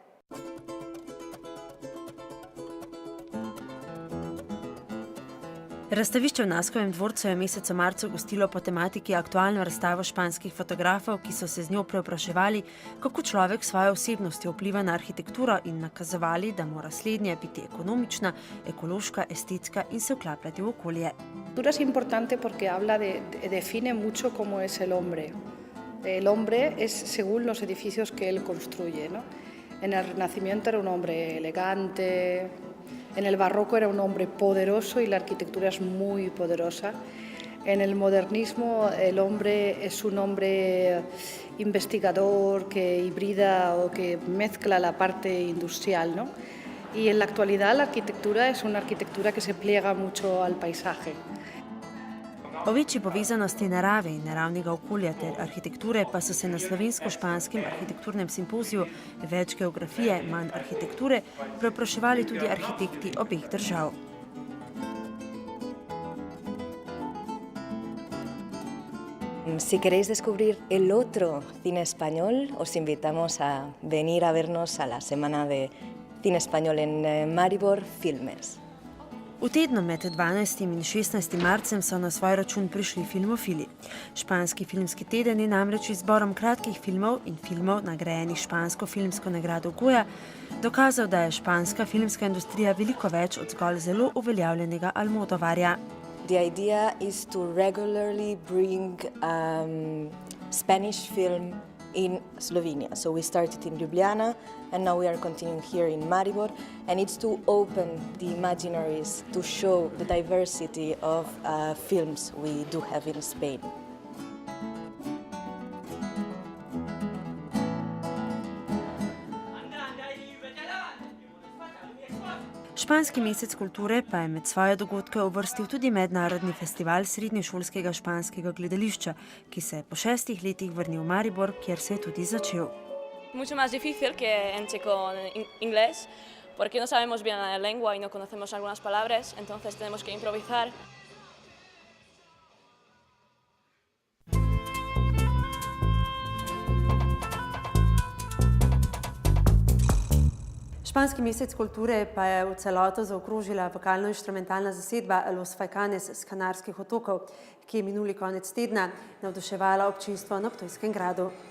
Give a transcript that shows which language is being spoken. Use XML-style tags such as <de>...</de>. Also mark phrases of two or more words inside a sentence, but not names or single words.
<sl>Razstavišče v Naskovem dvorcu je v mesecu marcu gostilo po tematiki aktualno razstavo španskih fotografov, ki so se z njo preopraševali, kako človek s svojo osebnostjo vpliva na arhitekturo in nakazovali, da mora slednja biti ekonomična, ekološka, estetska in se vklapljati v okolje.</sl> <es>Arquitectura es importante porque define mucho cómo es el hombre. El hombre es según los edificios que él construye, ¿no? En el Renacimiento era un hombre elegante. En el barroco era un hombre poderoso y la arquitectura es muy poderosa. En el modernismo el hombre es un hombre investigador que hibrida o que mezcla la parte industrial, ¿no? Y en la actualidad la arquitectura es una arquitectura que se pliega mucho al paisaje.</es> <sl>O večji povezanosti narave in naravnega okolja ter arhitekture pa so se na slovensko-španskem arhitekturnem simpoziju Več geografije, manj arhitekture preopraševali tudi arhitekti obeh držav.</sl> <es>Si queréis descubrir el otro cine español, os invitamos a venir a vernos a la semana de cine español en Maribor Filmes.</es> <sl>V tednu med 12. in 16. marcem so na svoj račun prišli filmofili. Španski filmski teden je namreč izborom kratkih filmov in filmov nagrajenih špansko filmsko nagrado Goya dokazal, da je španska filmska industrija veliko več od zgolj zelo uveljavljenega Almodovarja.</sl> <en>The idea is to regularly bring Spanish film in Slovenia. So we started in Ljubljana and now we are continuing here in Maribor, and it's to open the imaginaries, to show the diversity of films we do have in Spain.</en> <sl>Španski mesec kulture pa je med svoje dogodke uvrstil tudi mednarodni festival srednješolskega španskega gledališča, ki se je po 6 letih vrnil v Maribor, kjer se je tudi začel.</sl> <es>Mucho más difícil que en checo-inglés, porque no sabemos bien la lengua y no conocemos algunas palabras, entonces tenemos que improvisar.</es> <sl>Španski mesec kulture pa je v celoto zaokrožila vokalno-inštrumentalna zasedba Los Faicanes z Kanarskih otokov, ki je minuli konec tedna navduševala občinstvo na Ptujskem gradu.</sl>